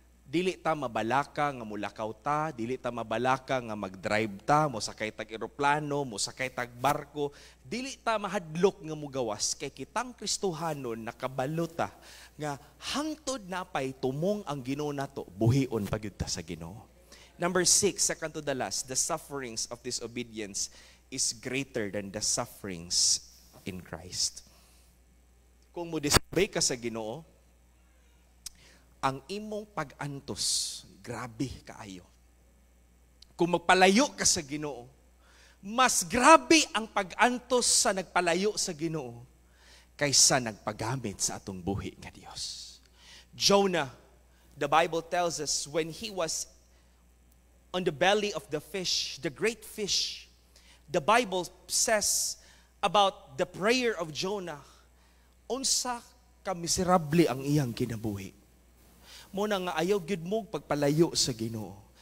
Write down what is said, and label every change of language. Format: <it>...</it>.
<ceb>Dili ta mabalaka nga mulakaw ta, dili ta mabalaka nga mag-drive ta, mo sakay tag eroplano, mo sakay tag barko, dili ta mahadlok nga mugawas kay kitang Kristohanon nakabalota nga hangtod na pay tumong ang Ginoo nato, buhion pagyud ta sa Ginoo.</ceb> <en>Number 6, second to the last, the sufferings of disobedience is greater than the sufferings in Christ.</en> <ceb>Kung mo disobey ka sa Ginoo, ang imong pag-antos, grabe kaayo. Kung magpalayo ka sa Ginoo, mas grabe ang pag-antos sa nagpalayo sa Ginoo kaysa nagpagamit sa atong buhi nga Dios.</ceb> <en>Jonah, the Bible tells us, when he was on the belly of the fish, the great fish, the Bible says about the prayer of Jonah,</en> <ceb>unsa ka miserable ang iyang kinabuhi. Muna nga ayaw gyud mo pagpalayo sa Ginoo.</ceb>